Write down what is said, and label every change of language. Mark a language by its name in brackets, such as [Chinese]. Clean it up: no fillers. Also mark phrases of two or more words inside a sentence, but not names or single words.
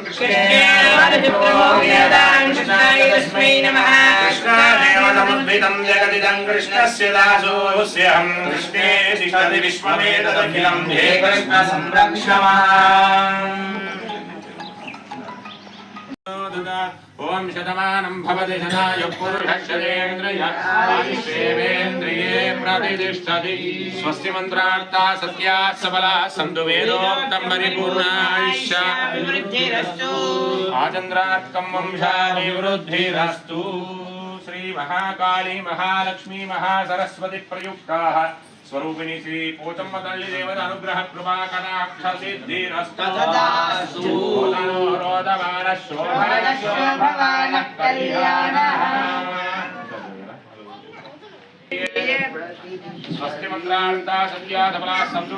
[Sanskrit] कृष्णाय नमः। कृष्णादेव समुद्भितं जगदिदं कृष्णस्य दासोऽस्यहं कृष्णे तिष्ठति विश्वमेतदखिलं हे कृष्ण संरक्ष माम्। ఓం శతమానం భవతి శతాయు పురుషశ్చేంద్రియ ఆయుష్యేంద్రియే ప్రతిష్టతి స్వస్తి మంత్రార్థా సత్యా సబలా సంతు వేదోక్తం పరిపూర్ణాయుష్య ఆచంద్రాత్కం వంశాభివృద్ధిరస్తు శ్రీ మహాకాళీ మహాలక్ష్మీ మహాసరస్వతి ప్రయుక్తాః స్వరూపిణి శ్రీ పోచమ్మ తల్లి దేవత అనుగ్రహ కృపా కటాక్ష సిద్ధిరస్తు రోదమాన శోభన కళ్యాణః స్వస్తి మంత్రార్థా సత్యా సబలా సంతు